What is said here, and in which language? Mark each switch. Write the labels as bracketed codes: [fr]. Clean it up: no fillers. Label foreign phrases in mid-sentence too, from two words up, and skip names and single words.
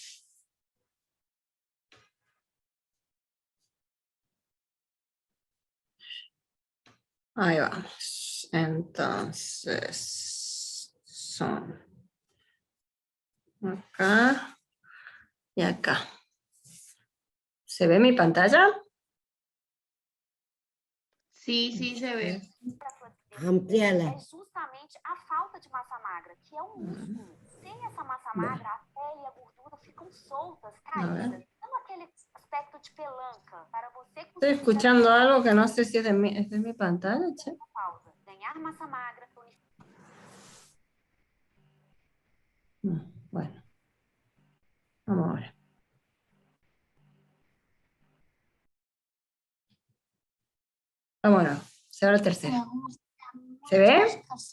[es] Ahí vamos. Entonces, son acá y acá. ¿Se ve mi pantalla? Sí, sí se ve. Ampliala. [pt] É justamente a falta de massa magra, que é um músculo. Sem essa massa magra, a pele e a gordura ficam soltas, caídas, dando aquele aspecto de pelanca, para você [es] Estoy escuchando algo que no sé si es de mi pantalla, che. [pt] pausa, ganhar massa magra, [es] Bueno, vamos a ver. Vámonos, se va la tercera. ¿Se ve?